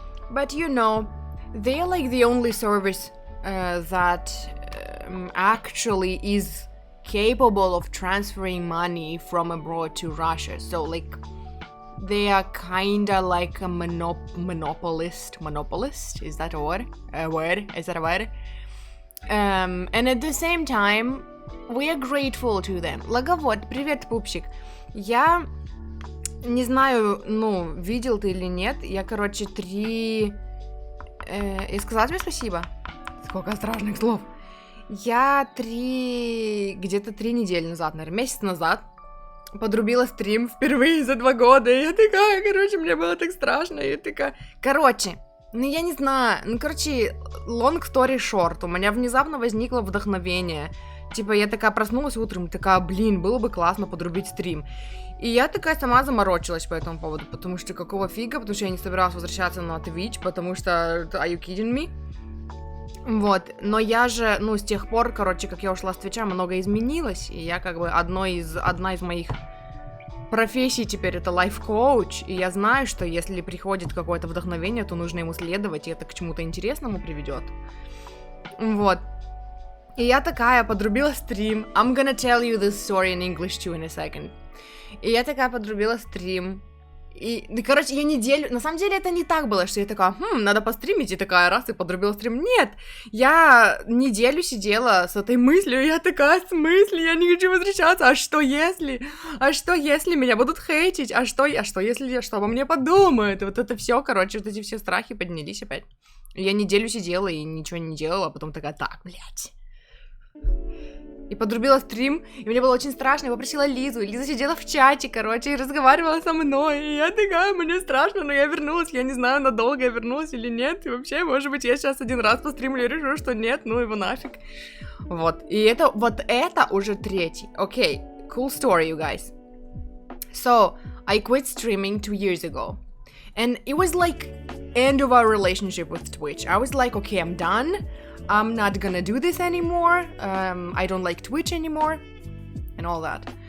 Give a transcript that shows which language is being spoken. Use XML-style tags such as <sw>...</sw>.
<en>But you know, they're like the only service that actually is capable of transferring money from abroad to Russia. So like, they are kinda like a monopolist. Monopolist? Is that a word? Is that a word? And at the same time, we are grateful to them.</en> <ru>Лаговод, привет, пупсик. Я не знаю, ну, видел ты или нет. Я, короче, и сказала тебе спасибо? Сколько страшных слов. Я где-то 3 недели назад, наверное, месяц назад подрубила стрим впервые за 2 года. И я такая, короче, мне было так страшно. И я такая, короче, ну я не знаю. Ну, короче,</ru> <en>long story short.</en> <ru>У меня внезапно возникло вдохновение. Типа, я такая проснулась утром, такая, блин, было бы классно подрубить стрим. И я такая сама заморочилась по этому поводу, потому что какого фига, потому что я не собиралась возвращаться на Twitch, потому что,</ru> <en>are you kidding me?</en> <ru>Вот, но я же, ну, с тех пор, короче, как я ушла с Твича, много изменилось, и я как бы одна из моих профессий теперь это лайф-коуч, и я знаю, что если приходит какое-то вдохновение, то нужно ему следовать, и это к чему-то интересному приведет. Вот. И я такая подрубила стрим.</ru> <en>I'm gonna tell you this story in English too in a second.</en> <ru>И я такая подрубила стрим. И, короче, я неделю... На самом деле это не так было, что я такая, надо постримить, и такая раз, и подрубила стрим. Нет, я неделю сидела с этой мыслью, и я такая, в смысле, я не хочу возвращаться, а что если? А что если меня будут хейтить? А что если, что обо мне подумают? И вот это все, короче, вот эти все страхи поднялись опять. И я неделю сидела и ничего не делала, а потом такая, так, блядь. И подрубила стрим, и мне было очень страшно, я попросила Лизу, и Лиза сидела в чате, короче, и разговаривала со мной, и я такая, мне страшно, но я вернулась, я не знаю, надолго я вернулась или нет, и вообще, может быть, я сейчас один раз постримлю и решу, что нет, ну его нафиг. Вот, и это уже 3-й.</ru> <en>Okay, cool story, you guys. So, I quit streaming 2 years ago, and it was like end of our relationship with Twitch. I was like, okay, I'm done. I'm not gonna do this anymore. I don't like Twitch anymore and all that.</en>